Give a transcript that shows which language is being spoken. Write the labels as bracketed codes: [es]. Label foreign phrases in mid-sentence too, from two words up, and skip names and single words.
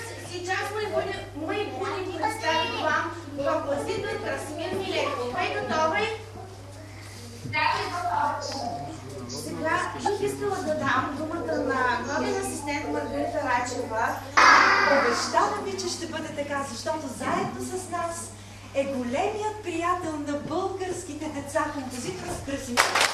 [ru] Сейчас мы будем представить вам композитор Красимир Миленков. Вы готовы? [bg] Сега бих искала да дам думата на главен асистент Маргарита Рачева. Обещавам ви, че ще бъде така, защото заедно с нас е големият приятел на българските деца, композитор Красимир.